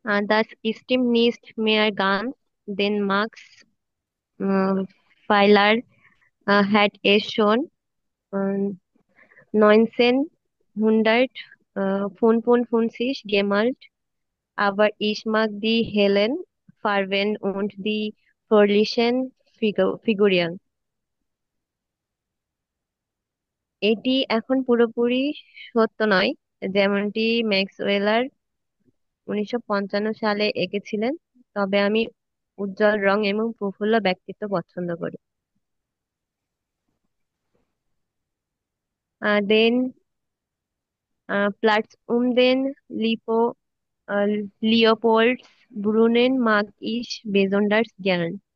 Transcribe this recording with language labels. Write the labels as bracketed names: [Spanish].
[German] Das stimmt nicht mehr ganz, denn Max Pfeiler hat es schon 1955 gemalt, aber ich mag die hellen Farben und die fröhlichen Figuren. [Bangla] এটি এখন পুরোপুরি সত্য নয়, যেমনটি ম্যাক্সওয়েলার 1955 সালে এঁকেছিলেন, তবে আমি উজ্জ্বল রং এবং প্রফুল্ল ব্যক্তিত্ব পছন্দ করি। [German] দেন Platz um den äh, Leopoldsbrunnen mag ich besonders gern.